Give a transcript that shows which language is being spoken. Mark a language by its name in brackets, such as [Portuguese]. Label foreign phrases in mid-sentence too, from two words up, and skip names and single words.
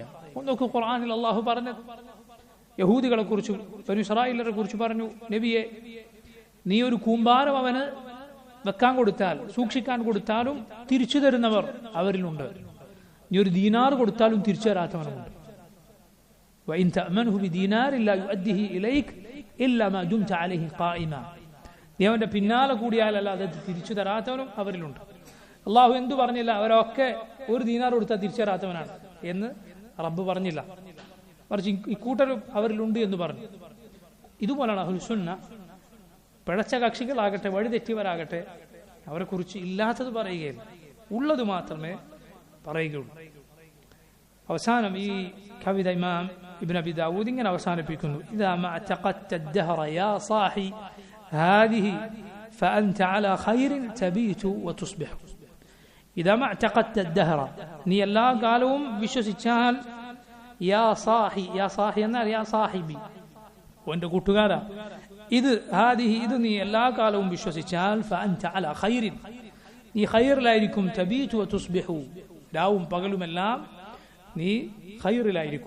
[Malayalam] നോക്കൂ, ഖുർആനിൽ അള്ളാഹു പറഞ്ഞത് യഹൂദികളെ കുറിച്ചും ബനൂ ഇസ്രായേലിനെ കുറിച്ച് പറഞ്ഞു, നബിയെ, നീ ഒരു കൂമ്പാരം അവന് വെക്കാൻ കൊടുത്താൽ, സൂക്ഷിക്കാൻ കൊടുത്താലും തിരിച്ചു തരുന്നവർ അവരിലുണ്ട്. നീ ഒരു ദീനാർ കൊടുത്താലും തിരിച്ചു തരാത്തവനുമുണ്ട്. [Arabic] وإن تأمنه بدينار لا يؤديه إليك إلا ما دمت عليه قائما. [Malayalam] നീ അവന്റെ പിന്നാലെ കൂടിയാലല്ലാതെ തിരിച്ചു തരാത്തവനും അവരിലുണ്ട്. അള്ളാഹു എന്തു പറഞ്ഞില്ല? അവരൊക്കെ ഒരു ദീനാർ കൊടുത്താൽ തിരിച്ചു തരാത്തവനാണ് എന്ന് റബ്ബ് പറഞ്ഞില്ല. മറിച്ച് ഇക്കൂട്ടരും അവരിലുണ്ട് എന്ന് പറഞ്ഞു. ഇതുപോലാണ് അഹ്ലുസുന്ന. പിഴച്ച കക്ഷികളാകട്ടെ, വഴിതെറ്റിയവരാകട്ടെ, അവരെ കുറിച്ച് ഇല്ലാത്തത് പറയുകയില്ല, ഉള്ളത് മാത്രമേ പറയുകയുള്ളൂ. അവസാനം ഈ കവിത ഇമാം ഇബ്നു അബി ദാവൂദ് ഇങ്ങനെ അവസാനിപ്പിക്കുന്നു: [Arabic] إذا ما تقطع الدهر يا صاحي هذه فأنت على خير تبيت وتصبح. إذا ما اعتقدت الدهر, [Malayalam] നീ എല്ലാ കാലവും വിശ്വസിച്ചാൽ, [Arabic] يا صاحي، يا صاحي [Malayalam] എന്നാൽ [Arabic] يا صاحبي, [Malayalam] എന്റെ കൂട്ടുകാരാ, ഇത് ഹാദിഹി, ഇത് നീ എല്ലാ കാലവും വിശ്വസിച്ചാൽ, [Arabic] فأنت على خير, [Malayalam] നീ ഖൈറിലായിരിക്കും, [Arabic] تبيت وتصبح, [Malayalam] രാവും പകലുമെല്ലാം നീ ഖൈറിലായിരിക്കും.